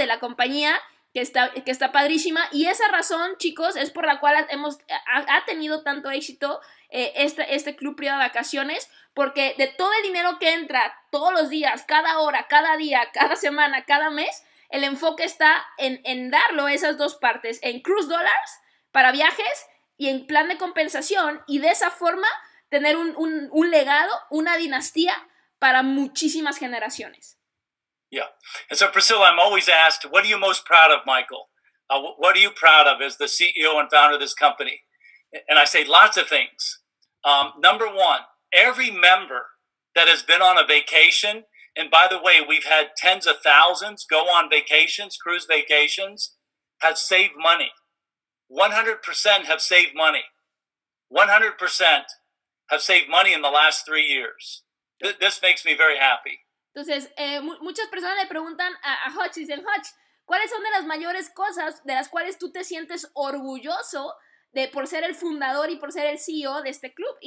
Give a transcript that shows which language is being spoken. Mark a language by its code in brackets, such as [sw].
[es] De la compañía, que está padrísima, y esa razón, chicos, es por la cual ha tenido tanto éxito este club privado de vacaciones, porque de todo el dinero que entra todos los días, cada hora, cada día, cada semana, cada mes, el enfoque está en darlo esas dos partes, en cruise dollars para viajes y en plan de compensación, y de esa forma tener un legado, una dinastía para muchísimas generaciones. [en] Yeah. And so, Priscilla, I'm always asked, what are you most proud of, Michael? What are you proud of as the CEO and founder of this company? And I say lots of things. Number one, every member that has been on a vacation, and by the way, we've had tens of thousands go on vacations, cruise vacations, has saved money. 100% have saved money. 100% have saved money in the last 3 years. This makes me very happy. [es] Entonces, muchas personas le preguntan a Hutch, dicen, Hutch, ¿cuáles son de las mayores cosas de las cuales tú te sientes orgulloso por ser el fundador y por ser el CEO de este club?